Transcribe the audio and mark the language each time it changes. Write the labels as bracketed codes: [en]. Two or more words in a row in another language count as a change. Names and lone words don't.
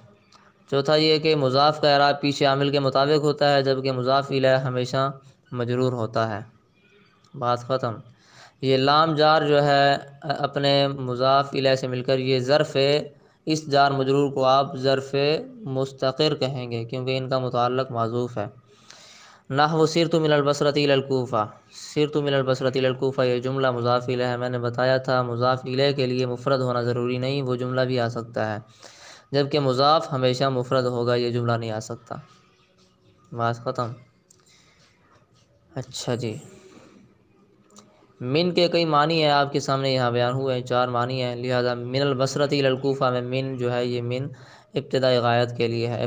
[ur] چوتھا یہ کہ مضاف کا اعراب پیچھے عامل کے مطابق ہوتا ہے جبکہ مضاف الیہ ہمیشہ مجرور ہوتا ہے۔ بات ختم۔ یہ لام جار جو ہے اپنے مضاف الیہ سے مل کر یہ ظرف ہے، اس جار مجرور کو آپ ظرف مستقر کہیں گے کیونکہ ان کا متعلق معذوف ہے۔ [ar] نحو سرت من البصرۃ الی الکوفہ، سرت من البصرۃ الی الکوفہ [ur] یہ جملہ مضاف الیہ ہے۔ میں نے بتایا تھا مضاف الیہ کے لیے مفرد ہونا ضروری نہیں، وہ جملہ بھی آ سکتا ہے، جبکہ مضاف ہمیشہ مفرد ہوگا، یہ جملہ نہیں آ سکتا۔ بات ختم۔ اچھا جی، من کے کئی معنی ہیں آپ کے سامنے یہاں بیان ہوئے ہیں، 4 معنی ہیں، لہذا [ar] من البصرۃ الی الکوفہ [ur] میں من جو ہے یہ من ابتدائی غایت کے لیے ہے۔